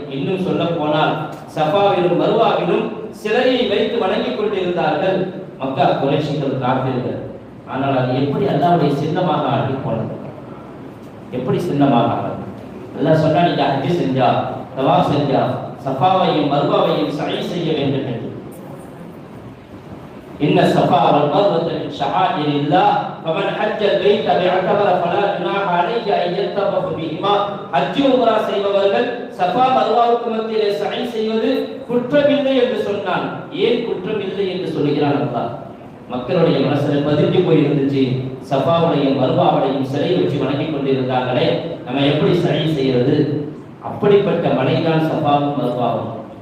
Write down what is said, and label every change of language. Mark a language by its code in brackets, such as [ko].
[ta] இன்னும் சொல்ல போனால் ஸஃபாவிலும் மர்வாவிலும் சிலையை வைத்து வணங்கிக் கொண்டிருந்தார்கள் மக்கா குறைஷிகள், காஃபிர்கள். ஆனால் அது எப்படி அல்லாஹ்வுடைய சின்னமாக ஆகி போனது? எப்படி சின்னமாக ஆனது? அல்லாஹ் சொன்னா, நீங்க ஹஜ் செஞ்சா, தவாஃப் செஞ்சா, ஸஃபாவையும் மர்வாவையும் சை செய்ய வேண்டும் என்று. [ar] إن الصفا والمروة من شعائر الله فمن حج البيت باعتبر فلا جناح عليه أن يطوف بهما. [ta] ஹஜ் உம்ரா செய்பவர்கள் சஃபா மர்வாவுக்கு மத்தியிலே சை செய்வது குற்றமில்லை என்று சொன்னான். ஏன் குற்றமில்லை என்று சொல்கிறான் அல்லாஹ்? மக்களுடைய மனசுல பதிஞ்சு போய் இருந்துச்சு, சஃபாவுடையும் மர்வாவுடையும் சிலை வச்சு வணங்கி கொண்டிருந்தாங்களே, நம்ம எப்படி சை செய்யறது? அப்படிப்பட்ட மலைதான் சஃபாவும் மர்வாவும்.